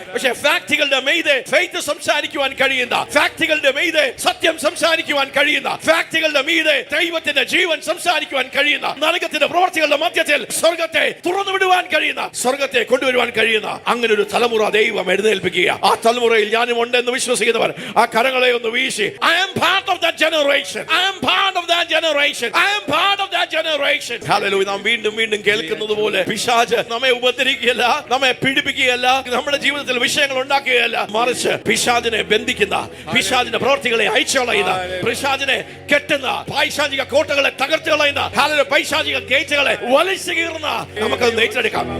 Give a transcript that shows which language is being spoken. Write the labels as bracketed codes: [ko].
[ml] പക്ഷേ ഫാക്ടുകളുടെ മെയ്തെ ഫെയ്ത്ത് സംസാരിക്കുവാൻ കഴിയുന്ന, ഫാക്ടുകളുടെ മെയ്തെ സത്യം സംസാരിക്കുവാൻ കഴിയുന്ന, ഫാക്ടുകളുടെ മീതെ ദൈവത്തിന്റെ ജീവൻ സംസാരിക്കുവാൻ കഴിയുന്ന, നരകത്തിന്റെ പ്രവർത്തികളുടെ മധ്യത്തിൽ സ്വർഗത്തെ തുറന്നു വിടുവാൻ കഴിയുന്ന, സ്വർഗത്തെ കൊണ്ടുവരുവാൻ കഴിയുന്ന അങ്ങനെ ഒരു തലമുറ ദൈവം എഴുന്നേൽപ്പിക്കുക. ആ തലമുറയിൽ ഞാനും ഉണ്ടെന്ന് വിശ്വസിക്കുന്നവർ ആ കരങ്ങളെ ഒന്ന് വീശി, [en] I am part of that generation. I am part of that generation. I am part of that generation. Hallelujah. [ml] നാം വീണ്ടും വീണ്ടും കേൾക്കുന്നത് പോലെ പിശാച് നമ്മെ ഉപദ്രവിക്കുകയല്ല, നമ്മെ പീഡിപ്പിക്കുകയല്ല, നമ്മുടെ ജീവിതത്തിൽ വിഷയങ്ങൾ ഉണ്ടാക്കുകയല്ല, മറിച്ച് പിശാചിനെ ബന്ധിക്കുന്ന, പിശാചിന്റെ പ്രവർത്തികളെ അയച്ചു കളയുന്ന, പിശാചിനെ കെട്ടുന്ന, പൈശാചിക കോട്ടകളെ തകർത്ത് കളയുന്ന, പൈശാചിക ഗേറ്റുകളെ വലിച്ചു കീറുന്ന നമുക്കത് ഏറ്റെടുക്കാം.